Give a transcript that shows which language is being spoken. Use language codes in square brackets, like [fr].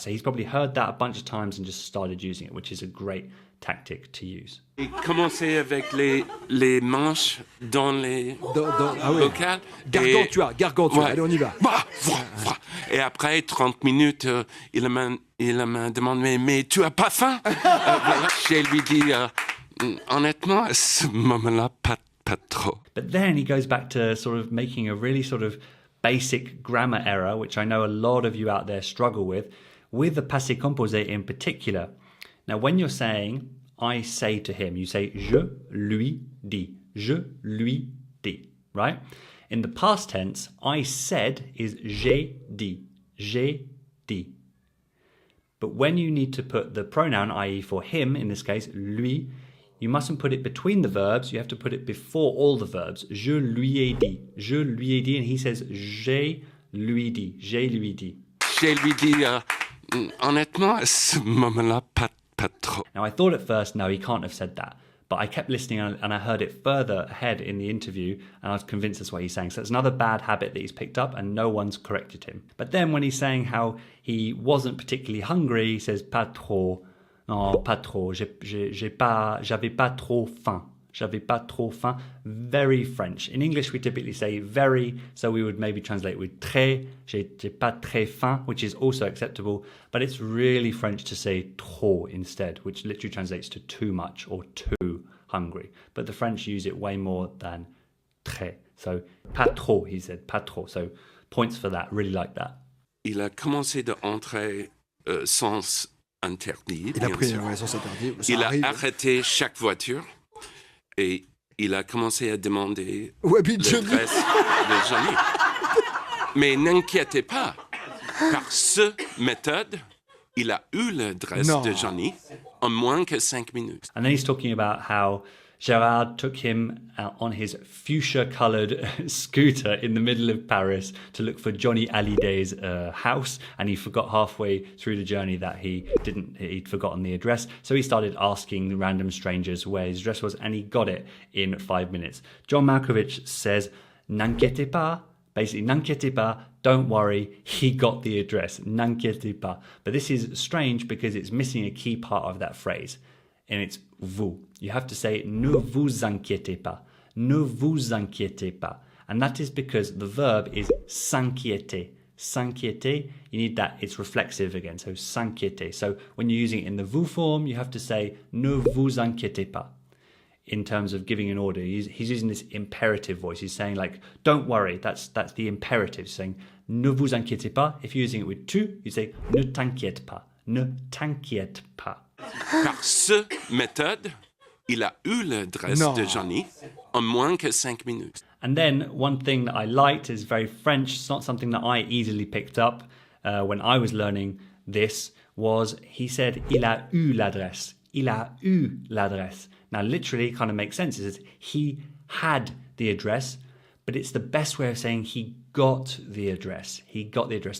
[en] So he's probably heard that a bunch of times and just started using it, which is a great tactic to use. [fr] Et commencer avec les manches dans les vocales. Gargantua. Allez, on y va. Et après 30 minutes, il m'a demandé, mais tu as pas faim? J'ai lui dit, honnêtement, à ce moment-là, pas trop. [en] But then he goes back to sort of making a really sort of basic grammar error, which I know a lot of you out there struggle with the passé composé in particular. Now, when you're saying, I say to him, you say, [fr] je lui dis. Je lui dis, [en] right? In the past tense, I said is [fr] j'ai dit. J'ai dit. [en] But when you need to put the pronoun, i.e. for him, in this case, lui, you mustn't put it between the verbs. You have to put it before all the verbs. [fr] Je lui ai dit. Je lui ai dit. [en] And he says, [fr] j'ai lui dit. J'ai lui dit. J'ai lui dit, honnêtement, à ce moment-là, pas trop. [en] Now, I thought at first, no, he can't have said that. But I kept listening and I heard it further ahead in the interview and I was convinced that's what he's saying. So it's another bad habit that he's picked up and no one's corrected him. But then when he's saying how he wasn't particularly hungry, he says [fr] pas trop. Non, pas trop. J'avais pas trop faim. j'avais pas trop faim. [en] Very French. In English, we typically say very, so we would maybe translate with très, [fr] j'ai pas très faim, [en] which is also acceptable, but it's really French to say trop instead, which literally translates to too much or too hungry. But the French use it way more than très. So, [fr] pas trop, [en] he said, pas trop. So, points for that, really like that. [fr] Il a commencé d'entrer sens interdit. Il a pris un sens interdit. Il a arrêté chaque voiture et il a commencé à demander l'adresse de Johnny. Mais n'inquiétez pas, par cette méthode, il a eu l'adresse de Johnny en moins que 5 minutes. [en] And then he's talking about how Gérard took him on his fuchsia-coloured scooter in the middle of Paris to look for Johnny Halliday's house, and he forgot halfway through the journey that he'd forgotten the address. So he started asking random strangers where his address was, and he got it in 5 minutes. John Malkovich says, [fr] "N'inquiétez pas." [en] Basically, [fr] n'inquiétez pas, [en] don't worry, he got the address. [fr] N'inquiétez pas. [en] But this is strange because it's missing a key part of that phrase. And it's vous. You have to say [fr] ne vous inquiétez pas. Ne vous inquiétez pas. [en] And that is because the verb is s'inquiéter. S'inquiéter, you need that, it's reflexive again, so s'inquiéter. So when you're using it in the vous form, you have to say [fr] ne vous inquiétez pas. [en] In terms of giving an order, he's using this imperative voice. He's saying like, don't worry, that's the imperative. He's saying [fr] ne vous inquiétez pas. [en] If you're using it with tu, you say [fr] ne t'inquiète pas. Ne t'inquiète pas. Par cette méthode, il a eu l'adresse de Johnny en moins que 5 minutes. [en] And then one thing that I liked is very French. It's not something that I easily picked up when I was learning this. Was he said [fr] il a eu l'adresse. Il a eu l'adresse. [en] Now, literally, kind of makes sense. It says he had the address, but it's the best way of saying he got the address. He got the address.